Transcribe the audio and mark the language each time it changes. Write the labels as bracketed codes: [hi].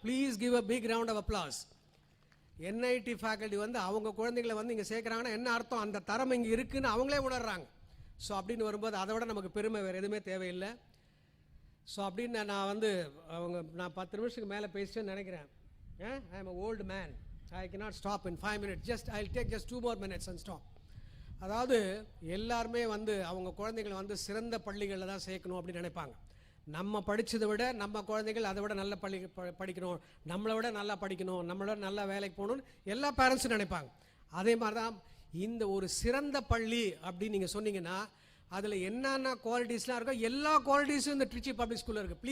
[en] Please give a big round of applause. [ta] NIT faculty வந்து அவங்க குழந்தைங்களை வந்து இங்கே சேர்க்குறாங்கன்னா என்ன அர்த்தம்? அந்த தரம் இங்கே இருக்குதுன்னு அவங்களே உணர்றாங்க. ஸோ அப்படின்னு வரும்போது அதை விட நமக்கு பெருமை வேறு எதுவுமே தேவையில்லை. ஸோ அப்படின்னு நான் 10 நிமிஷத்துக்கு மேலே பேசிட்டேன்னு நினைக்கிறேன். [en] I am a old man. I cannot stop in 5 minutes. I'll take just 2 more minutes and stop. [ta] அதாவது எல்லாருமே வந்து அவங்க குழந்தைகளை வந்து சிறந்த பள்ளிகளில் தான் சேர்க்கணும் அப்படின்னு நினைப்பாங்க. நம்ம படித்ததை விட நம்ம குழந்தைகள் அதை விட நல்ல படிக்கணும், நம்மளை விட நல்லா படிக்கணும், நம்மளோட நல்லா வேலைக்கு போகணும்னு எல்லா பேரண்ட்ஸும் நினைப்பாங்க. அதே மாதிரி தான் இந்த ஒரு சிறந்த பள்ளி அப்படின்னு நீங்கள் சொன்னீங்கன்னா அதில் என்னென்ன குவாலிட்டிஸ்லாம் இருக்கோ எல்லா குவாலிட்டிஸும் இந்த ட்ரிச்சி பப்ளிக் ஸ்கூலில் இருக்குது.